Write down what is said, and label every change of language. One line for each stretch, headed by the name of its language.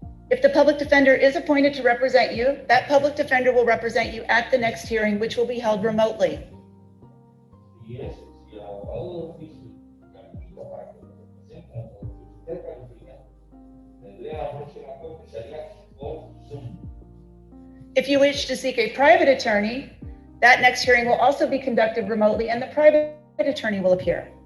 English: If the public defender is appointed to represent you, that public defender will represent you at the next hearing, which will be held remotely.
Spanish: Si es, si el abogado de oficio califica para que lo represente o si usted califica, tendría la próxima corte sería por Zoom.
English: If you wish to seek a private attorney, that next hearing will also be conducted remotely and the private attorney will appear.